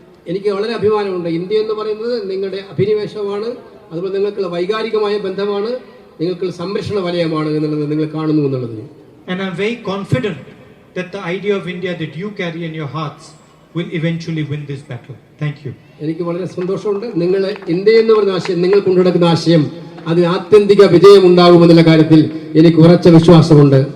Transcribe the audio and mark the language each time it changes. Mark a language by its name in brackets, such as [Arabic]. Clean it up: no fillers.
[Malayalam] എനിക്ക് വളരെ അഭിമാനമുണ്ട്. ഇന്ത്യ എന്ന് പറയുന്നത് നിങ്ങളുടെ അഭിനിവേശമാണ്, അതുപോലെ നിങ്ങൾക്കുള്ള വൈകാരികമായ ബന്ധമാണ്, നിങ്ങൾക്കുള്ള സംരക്ഷണ വലയമാണ് എന്നുള്ളത് നിങ്ങൾ കാണുന്നു എന്നുള്ളത്. [English] And I'm very confident that the idea of India that you carry in your hearts will eventually win this battle. Thank you. [Malayalam] എനിക്ക് വളരെ സന്തോഷമുണ്ട്. നിങ്ങൾ ഇന്ത്യ എന്ന് പറയുന്ന ആശയം, നിങ്ങൾ കൊണ്ടുനടക്കുന്ന ആശയം, അതിന് ആത്യന്തിക വിജയം ഉണ്ടാകുമെന്നുള്ള കാര്യത്തിൽ എനിക്ക് ഉറച്ച വിശ്വാസമുണ്ട്.